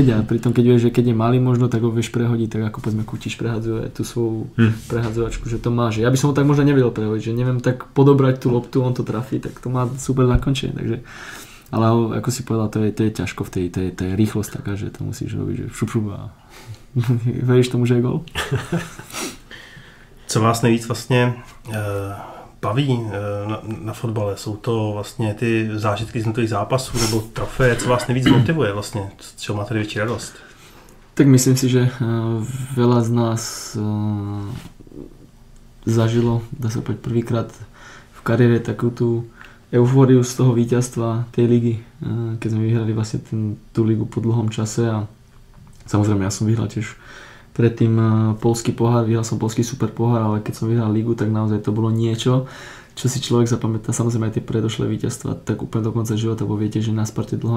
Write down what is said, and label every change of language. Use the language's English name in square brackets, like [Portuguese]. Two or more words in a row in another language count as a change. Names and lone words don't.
[Slovak] A pritom keď vieš, že keď je malý možno, tak ho vieš prehodiť, tak ako povedzme Kutiš prehadzuje tú svoju prehadzovačku, že to má, že ja by som ho tak možno nevedel prehodiť, že neviem tak podobrať tú loptu, on to trafí, tak to má super zakončenie, takže. Ale ako si povedal, to je ťažko v tej rýchlosť taká, že to musíš robiť, že šup a veríš tomu, že je gól? [Czech] Co vás nejvíc vlastně baví na fotbale? Jsou to vlastně ty zážitky z jednotlivých zápasů nebo trofeje? Co vás nejvíc motivuje vlastně? Z čeho máte největší radost? [Slovak] Tak myslím si, že veľa z nás zažilo, dá sa povedať, prvýkrát v kariére takú tú eufóriu z toho víťazstva tej ligy, keď sme vyhrali vlastne tú ligu po dlhom čase a samozrejme ja som vyhral tiež predtým poľský pohár, vyhral som poľský super pohár, ale keď som vyhral ligu, tak naozaj to bolo niečo, čo si človek zapamätá, samozrejme aj tie predošlé víťazstva, tak úplne do konca života, bo viete, že na Sparte dlho